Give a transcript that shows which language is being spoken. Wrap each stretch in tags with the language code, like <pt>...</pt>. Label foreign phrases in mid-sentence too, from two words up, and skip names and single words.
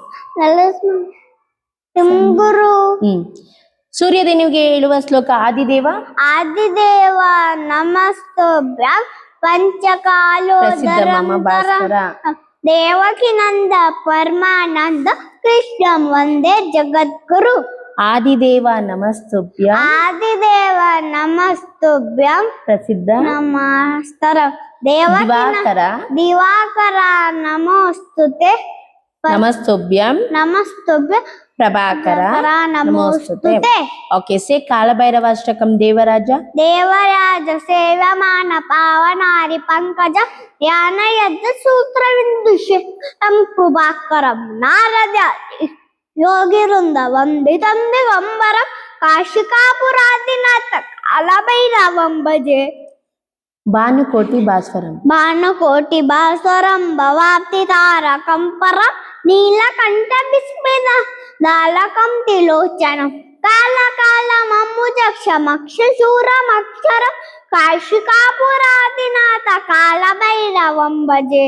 <kn>ತುಂಗುರು. ಸೂರ್ಯದೇನಿಗೆ ಹೇಳುವ ಶ್ಲೋಕ ಆದಿದೇವ</kn> <sa>ಆದಿದೇವ ನಮಸ್ತುಭ್ಯ ಪ್ರಸಿದ್ಧ ಮಮ ಭಾಸ್ಕರ ದೇವಕಿ ನಂದ ಪರಮಾನಂದ ಕೃಷ್ಣಂ ವಂದೇ ಜಗದ್ಗುರು. ಆದಿದೇವ ನಮಸ್ತುಭ್ಯ ಆದಿದೇವ ನಮಸ್ತುಭ್ಯಂ ಪ್ರಸಿದ್ಧ ನಮಸ್ತರ ದಿವಾಕರ ದಿವಾಕರ ನಮೋಸ್ತುತೆ ನಮಸ್ತುಭ್ಯಂ ನಮಸ್ತುಭ್ಯ ಪ್ರಭಾಕರ ನಮೋಸ್ತುತೆ. ನಮೋಸ್ತುತೆ.</sa> <en>okay say</en> <sa>ಕಾಲಭೈರವಾಷ್ಟಕಂ ದೇವರಾಜ ದೇವರಾಜ ಸೇವಮಾನ ಪಾವನಾರಿ ಪಂಕಜ ಧ್ಯಾನ ಯಜ್ಞ ಸೂತ್ರ ವಿಂದುಷಂ ಕೃಪಾಕರಂ ನಾರದ ಯೋಗಿವೃಂದ ವಂದಿತಂ ದಿಗಂಬರಂ ಕಾಶಿಕಾಪುರಾದಿನಾಥ ಕಾಲಭೈರವಂ ಭಜೆ. భానుకోటి భాస్వరం. భానుకోటి భాస్వరం భవాప్తి తారకం పరం నీలకంఠ విస్మిత దాలకం తిలోచనం కాళకాళమమ్ముజక్షమక్షశూరమక్షరం కాశికాపురాదినాథ కాళభైరవం భజే.</sa>